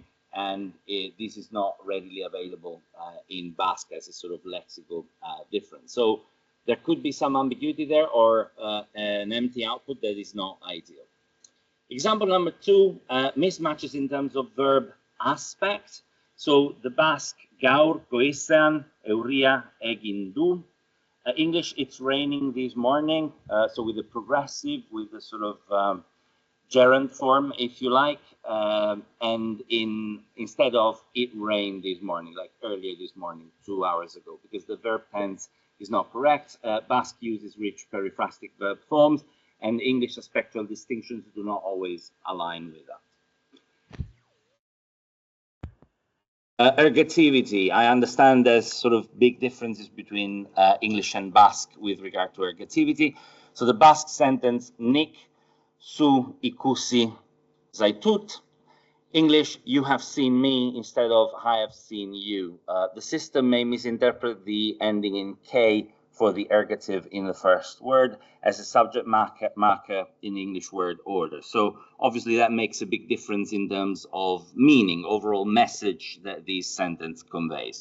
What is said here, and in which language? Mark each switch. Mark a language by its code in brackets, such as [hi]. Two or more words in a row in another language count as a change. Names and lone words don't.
[en] And this is not readily available in Basque as a sort of lexical difference. So there could be some ambiguity there or an empty output that is not ideal. Example number two, mismatches in terms of verb aspect. So the Basque, [eu] gaur goizean, euria egin du. [en] English, it's raining this morning. So with the progressive, with the sort of gerund form, if you like, and instead of it rained this morning, like earlier this morning, 2 hours ago, because the verb tense is not correct. Basque uses rich periphrastic verb forms, and English spectral distinctions do not always align with that. Ergativity. I understand there's sort of big differences between English and Basque with regard to ergativity. So the Basque sentence, [eu] nik su ikusi zaitut. [en] English, you have seen me, instead of I have seen you. The system may misinterpret the ending in K for the ergative in the first word as a subject marker in English word order. So obviously that makes a big difference in terms of meaning, overall message that this sentence conveys.